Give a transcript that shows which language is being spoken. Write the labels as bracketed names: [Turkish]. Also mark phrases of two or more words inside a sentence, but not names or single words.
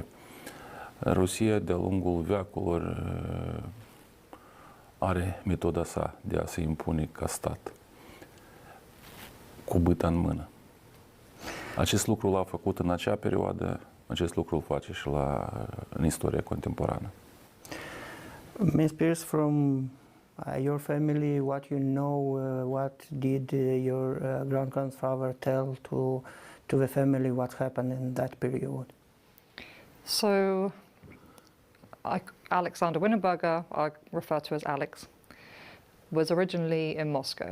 [Romanian] Rusia, de-a lungul veacurilor, are metoda sa de a se impune ca stat, cu bâta în mână. Acest lucru l-a făcut în acea perioadă, acest lucru îl face și în istoria contemporană. [English] Ms. Pierce, from your family, what you know, what did your grand-grandfather tell to the family what happened in that period? So, Alexander Winneberger, I refer to as Alex, was originally in Moscow.